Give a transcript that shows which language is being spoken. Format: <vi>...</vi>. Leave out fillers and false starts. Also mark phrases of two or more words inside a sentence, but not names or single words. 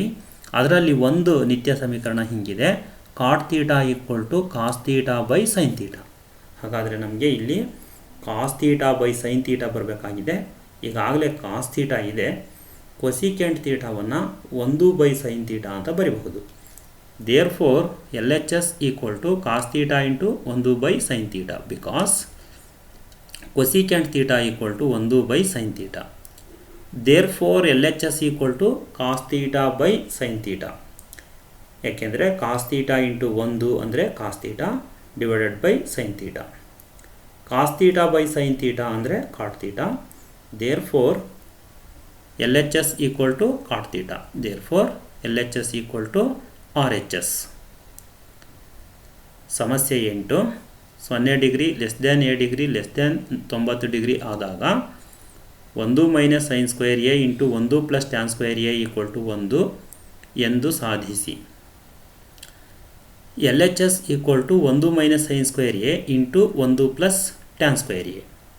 <kn>ಅದರಲ್ಲಿ ಒಂದು ನಿತ್ಯ ಸಮೀಕರಣ ಹೀಗಿದೆ,</kn> <en>cot theta equal to cos theta by sin theta.</en> <kn>ಹಾಗಾದರೆ ನಮಗೆ ಇಲ್ಲಿ</kn> <en>cos theta by sin theta</en> <kn>ಬರಬೇಕಾಗಿದೆ. ಈಗಾಗಲೇ</kn> <en>cos theta</en> <kn>ಇದೆ,</kn> <en>cosecant thetaವನ್ನು 1 by sin theta</en> <kn>ಅಂತ ಬರೀಬಹುದು.</kn> <en>Therefore, LHS equal to cos theta into 1 by sin theta because cosecant theta equal to 1 by sin theta. Therefore, LHS equal to cos theta by sin theta.</en> <kn>ಯಾಕೆಂದರೆ</kn> <en>cos theta into 1</en> <kn>ಅಂದರೆ</kn> <en>cos theta divided by sin theta. cos theta by sin theta ಅಂದರೆ cot theta. Therefore, LHS equal to cot theta. Therefore, LHS equal to RHS.</en> <kn>ಸಮಸ್ಯೆ 8.</kn> <en>0 degree less than A degree less than 90 degree ಆದಾಗ 1 minus sin square A into 1 plus tan square A equal to 1</en> <kn>ಎಂದು ಸಾಧಿಸಿ.</kn> <en>LHS equal to 1 minus sin square A into 1 plus tan square A.</en>